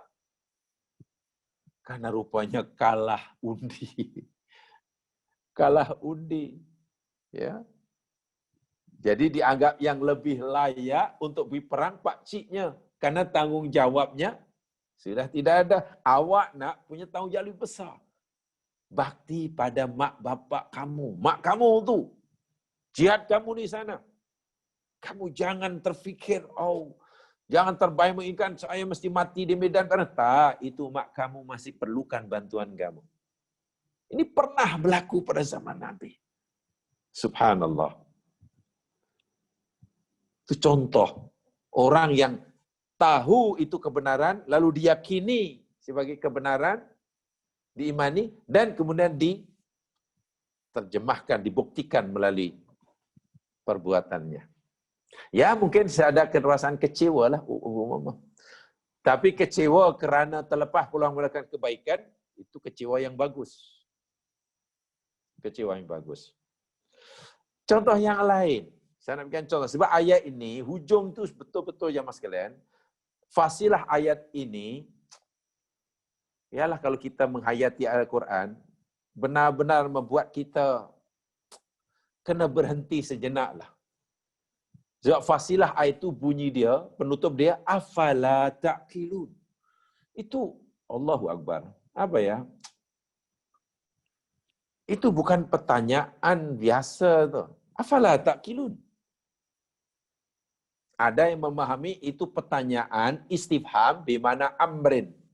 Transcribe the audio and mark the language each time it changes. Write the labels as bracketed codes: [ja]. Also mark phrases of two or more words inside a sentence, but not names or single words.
[ms] Karena rupanya kalah undi. Kalah undi. Ya. Jadi dianggap yang lebih layak untuk berperang pakciknya. Karena tanggung jawabnya sudah tidak ada. Awak nak punya tanggung jawab lebih besar. Bakti pada mak bapak kamu. Mak kamu tu. Jihad kamu di sana. Kamu jangan terfikir, jangan terbayang menginginkan saya mesti mati di medan perang. Tak, itu mak kamu masih perlukan bantuan kamu. Ini pernah berlaku pada zaman Nabi. Subhanallah. Itu contoh. Orang yang tahu itu kebenaran, lalu diyakini sebagai kebenaran, diimani, dan kemudian diterjemahkan, dibuktikan melalui perbuatannya. Ya mungkin ada perasaan kecewa lah. Tapi kecewa kerana terlepas peluang melakukan kebaikan, itu kecewa yang bagus. Kecewa yang bagus. Contoh yang lain. Saya nak berikan contoh. Sebab ayat ini, hujung tu betul-betul jamaah sekalian. Fasilah ayat ini, ialah kalau kita menghayati Al-Quran, benar-benar membuat kita kena berhenti sejenak lah. Sebab fasilah ayat itu bunyi dia, penutup dia, [ar] أفلا تعقلون. [ms] Itu, [ar] الله أكبر. [ms] Apa ya? Itu bukan pertanyaan biasa tu. [ar] أفلا تعقلون. [ms] Ada yang memahami itu pertanyaan istifham bermakna amrin.